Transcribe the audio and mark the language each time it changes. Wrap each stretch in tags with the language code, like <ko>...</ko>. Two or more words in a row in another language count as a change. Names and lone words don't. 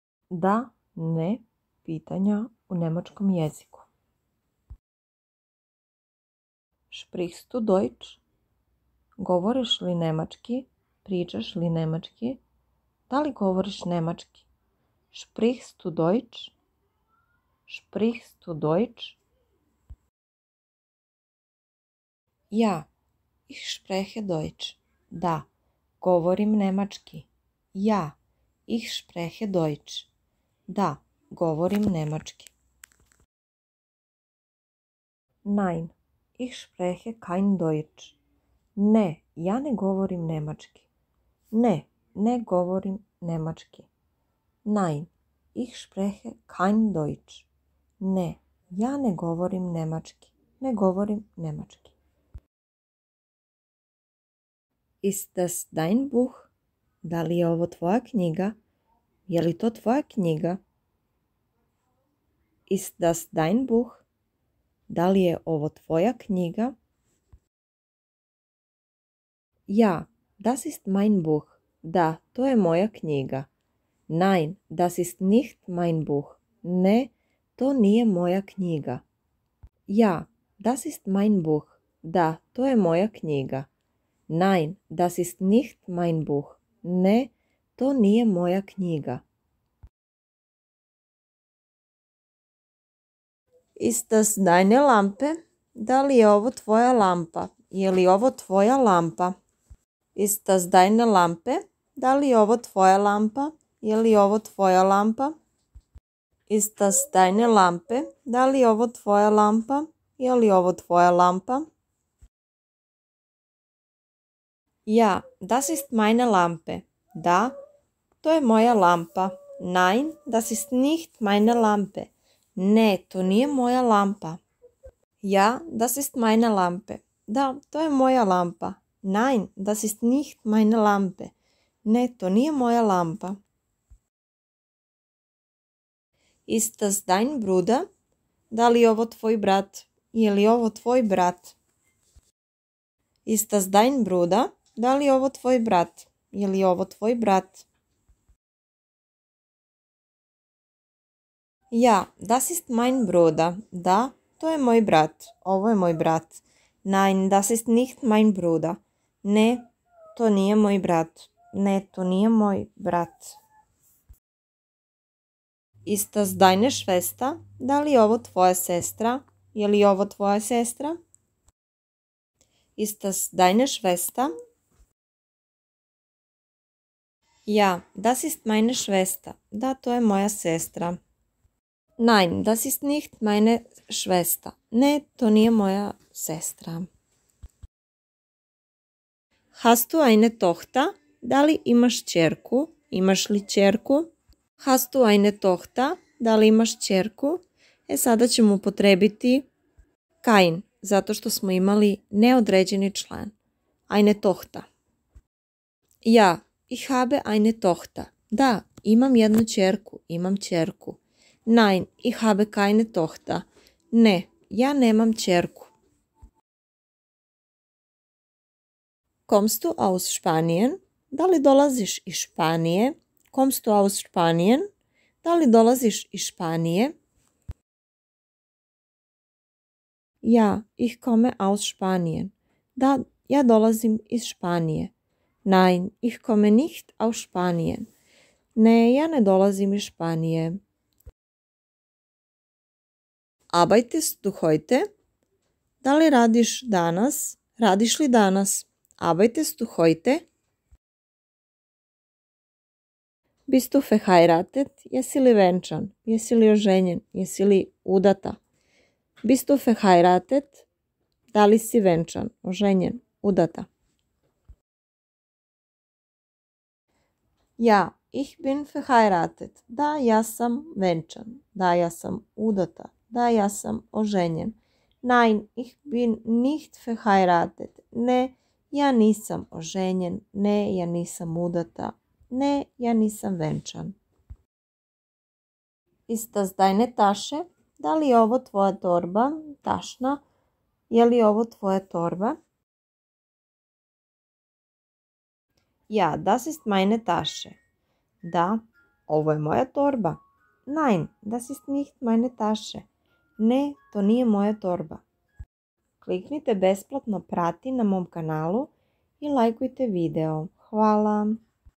<sr>Da, ne pitanja u njemačkom jeziku.</sr> <de>Sprichst du Deutsch?</de> <sr>Govoriš li njemački? Pričaš li njemački? Da li govoriš njemački?</sr> <de>Sprichst du Deutsch? Sprichst du Deutsch? Ja, ich spreche Deutsch.</de> <sr>Da, govorim njemački.</sr> <de>Ja, ich spreche Deutsch.</de> <sr>Da, govorim njemački.</sr> <de>Nein, ich spreche kein Deutsch.</de> <sr>Ne, ja ne govorim njemački. Ne, ne govorim njemački.</sr> <de>Nein, ich spreche kein Deutsch.</de> <sr>Ne, ja ne govorim njemački. Ne govorim njemački.</sr> <de>Ist das dein Buch?</de> <sr>Da li je ovo tvoja knjiga? Je li to tvoja knjiga?</sr> <de>Ist das dein Buch?</de> <sr>Da li je ovo tvoja knjiga?</sr> <de>Ja, das ist mein Buch.</de> <sr>Da, to je moja knjiga.</sr> <de>Nein, das ist nicht mein Buch.</de> <sr>Ne, to nije moja knjiga.</sr> <de>Ja, das ist mein Buch.</de> <sr>Da, to je moja knjiga.</sr> <de>Nein, das ist nicht mein Buch.</de> <sr>Ne, to nije moja knjiga.</sr> <de>Ist das deine Lampe?</de> <sr>Da li je ovo tvoja lampa? Je li ovo tvoja lampa?</sr> <de>Ist das deine Lampe?</de> <sr>Da li je ovo tvoja lampa? Je li ovo tvoja lampa?</sr> <de>Ist das deine Lampe?</de> <sr>Da li je ovo tvoja lampa? Je li ovo tvoja lampa?</sr> <de>Ja, das ist meine Lampe.</de> <sr>Da, to je moja lampa.</sr> <de>Nein, das ist nicht meine Lampe.</de> <sr>Ne, to nije moja lampa.</sr> <de>Ja, das ist meine Lampe.</de> <sr>Da, to je moja lampa.</sr> <de>Nein, das ist nicht meine Lampe.</de> <sr>Ne, to nije moja lampa.</sr> <de>Ist das dein Bruder?</de> <sr>Da li je ovo tvoj brat? Je li ovo tvoj brat?</sr> <de>Ist das dein Bruder?</de> <sr>Da li je ovo tvoj brat? Je li ovo tvoj brat?</sr> <de>Ja, das ist mein Bruder.</de> <sr>Da, to je moj brat. Ovo je moj brat.</sr> <de>Nein, das ist nicht mein Bruder.</de> <sr>Ne, to nije moj brat. Ne, to nije moj brat.</sr> <de>Ist das deine Schwester?</de> <sr>Da li je ovo tvoja sestra? Je li ovo tvoja sestra?</sr> <de>Ist das deine Schwester? Ja, das ist meine Schwester.</de> <sr>Da, to je moja sestra.</sr> <de>Nein, das ist nicht meine Schwester.</de> <sr>Ne, to nije moja sestra.</sr> <de>Hast du eine Tochter?</de> <sr>Da li imaš ćerku? Imaš li ćerku?</sr> <de>Hast du eine Tochter?</de> <sr>Da li imaš ćerku? Sada ćemo upotrebiti kein, zato što smo imali neodređeni član.</sr> <de>Eine Tochter. Ja, ich habe eine Tochter.</de> <sr>Da, imam jednu ćerku, imam ćerku.</sr> <de>Nein, ich habe keine Tochter.</de> <sr>Ne, ja nemam ćerku.</sr> <de>Kommst du aus Spanien?</de> <sr>Da li dolaziš iz Španije?</sr> <de>Kommst du aus Spanien?</de> <sr>Da li dolaziš iz Španije?</sr> <de>Ja, ich komme aus Spanien.</de> <sr>Da, ja dolazim iz Španije.</sr> <de>Nein, ich komme nicht aus Spanien.</de> <sr>Ne, ja ne dolazim iz Španije.</sr> <de>Arbeitest du heute?</de> <sr>Da li radiš danas? Radiš li danas?</sr> <de>Arbeitest du heute? Bist du verheiratet?</de> <sr>Jesi li venčan? Jesi li oženjen? Jesi li udata?</sr> <de>Bist du verheiratet?</de> <sr>Da li si venčan? Oženjen? Udata?</sr> <de>Ja, ich bin verheiratet.</de> <sr>Da, ja sam venčan. Da, ja sam udata. Da, ja sam oženjen.</sr> <de>Nein, ich bin nicht verheiratet.</de> <sr>Ne, ja nisam oženjen. Ne, ja nisam udata. Ne, ja nisam venčan.</sr> <de>Ist das deine Tasche?</de> <sr>Da li je ovo tvoja torba? Tašna. Je li ovo tvoja torba?</sr> <de>Ja, das ist meine Tasche.</de> <sr>Da, ovo je moja torba.</sr> <de>Nein, das ist nicht meine Tasche.</de> <sr>Ne, to nije moja torba. Kliknite besplatno prati na mom kanalu i lajkujte video. Hvala!</sr>